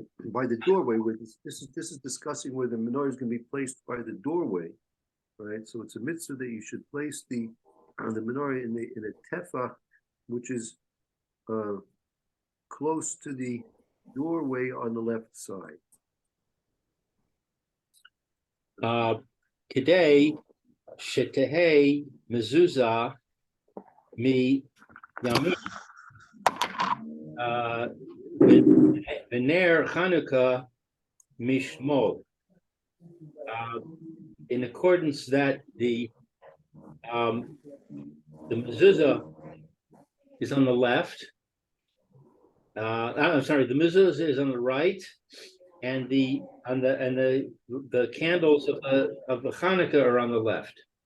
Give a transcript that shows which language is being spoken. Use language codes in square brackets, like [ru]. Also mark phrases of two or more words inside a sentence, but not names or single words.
[en] By the doorway, where this is discussing where the menorah is going to be placed by the doorway, right? So it's a mitzvah that you should place the menorah in a tefach, which is close to the doorway on the left side. Today, [he] שתהא מזוזה מימין ונר חנוכה משמאל. [en] In accordance that the mezuzah is on the left. I'm sorry, the mezuzah is on the right, and the candles of the Hanukkah are on the left.